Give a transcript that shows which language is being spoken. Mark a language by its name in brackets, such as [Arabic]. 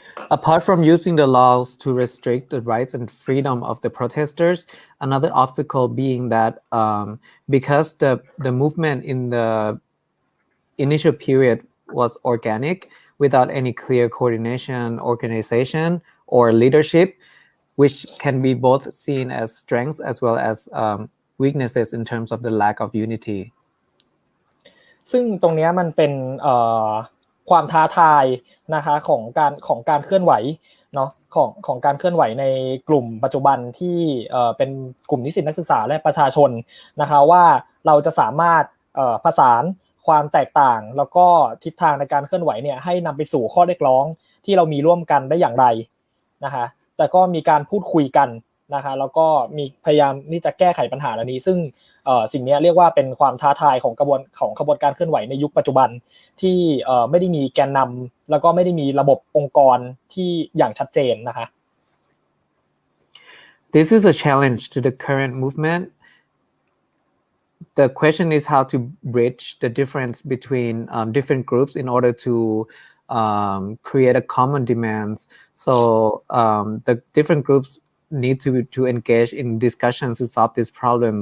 [English] Apart from using the laws to restrict the rights and freedom of the protesters, another obstacle being that because the movement in the initial period was organic without any clear coordination, organization, or leadership, which can be both seen as strengths as well as weaknesses in terms of the lack of unity. [Thai] ซึ่งตรงนี้มันเป็นความท้าทายนะคะของการเคลื่อนไหวเนาะของการเคลื่อนไหวในกลุ่มปัจจุบันที่เป็นกลุ่มนิสิตนักศึกษาและประชาชนนะคะว่าเราจะสามารถผสานความแตกต่างแล้วก็ทิศทางในการเคลื่อนไหวเนี่ยให้นำไปสู่ข้อเรียกร้องที่เรามีร่วมกันได้อย่างไรนะคะแต่ก็มีการพูดคุยกัน นะคะแล้วก็มีพยายามที่จะแก้ไขปัญหาเหล่านี้ซึ่งสิ่งนี้เรียกว่าเป็นความท้าทายของขบวนการเคลื่อนไหวในยุคปัจจุบันที่ไม่ได้มีแกนนำแล้วก็ไม่ได้มีระบบองค์กรที่อย่างชัดเจนนะคะ [English] This is a challenge to the current movement. The question is how to bridge the difference between different groups in order to create a common demands. So the different groups need to engage in discussions to solve this problem.